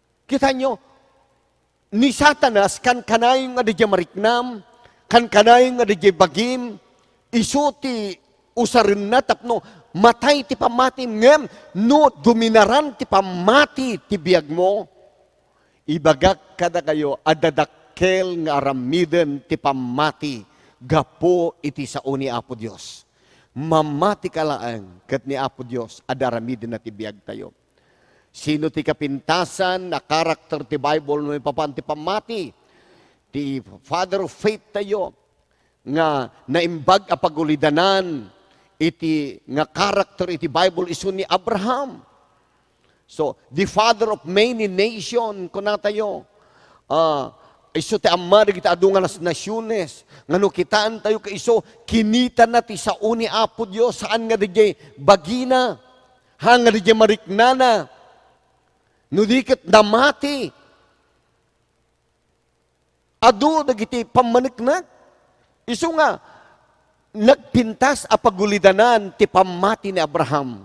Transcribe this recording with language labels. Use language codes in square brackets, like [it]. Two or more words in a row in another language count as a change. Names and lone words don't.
[ilo] Kita nyo, ni Satanas kan kanayong nga di mariknam, kan kanayong nga di bagim, iso ti usarin na tapno, matay ti pamati ngem, no dominaran ti pamati ti biyag mo, ibagak kada kayo, adadakkel nga aramiden ti pamati, gapo iti sao ni Apo Diyos. Mamati kalaang kat ni Apo Diyos, adaramiden na ti biyag tayo. Sino ti kapintasan na karakter ti Bible no ipapan ti pamati, ti [en] father of faith [ilo] tayo, nga naimbag a pagulidanan, iti nga karakter iti Bible iso ni Abraham. [en] So, the father of many nation, [ilo] kuna tayo, iso ti amma kita adungan nas nasyones, nga no kitaan tayo ka iso, kinita na ti sao ni Apo Diyos, saan nga di bagina, hanga di mariknana, no dikit namati, adu dagiti pamaniknak, iso nga, nagpintas a pagulidanan ti pamati ni Abraham.